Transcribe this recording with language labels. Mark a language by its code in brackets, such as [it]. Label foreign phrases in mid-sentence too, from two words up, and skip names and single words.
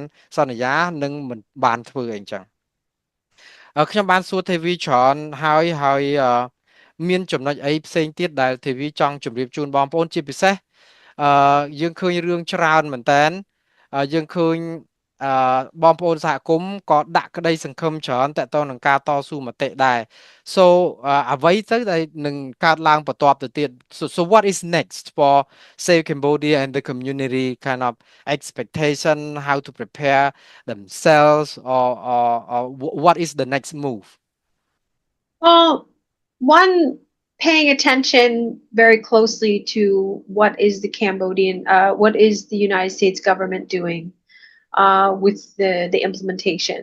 [km] សន្យានិងមិនបានធ្វើអីចឹងខ្ញុំបានសួរទេវីច្រើនហើយមានចំណុចអីផ្សេងទៀតដែលទេ វីចង់ជម្រាបជូនបងប្អូនជាពិសេសយើងឃើញរឿងច្រើនមែនតើយើងឃើញបងប្អូនសហគមន៍ក៏ដាក់ក្តីសង្ឃឹមច្រើនតទៅនឹងការតស៊ូមតិដែរ so អ្វីទៅដែលនឹងកើតឡើងបន្ទាប់ទៅទៀត [en] so what is next for Save Cambodia and the community kind of expectation how to prepare themselves or what is the next move Well, one, paying attention very closely to what is what is the United States government doing with the implementation.